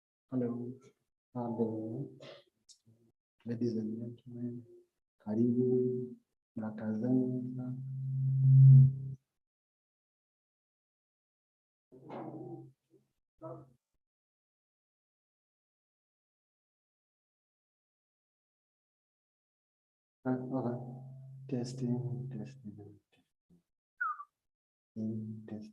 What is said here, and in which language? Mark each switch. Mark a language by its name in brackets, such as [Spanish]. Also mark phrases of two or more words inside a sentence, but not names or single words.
[English] Hello. Hello. Ladies and gentlemen, [Swahili] karibu na Tanzania. [English] Okay. Testing, testing, testing.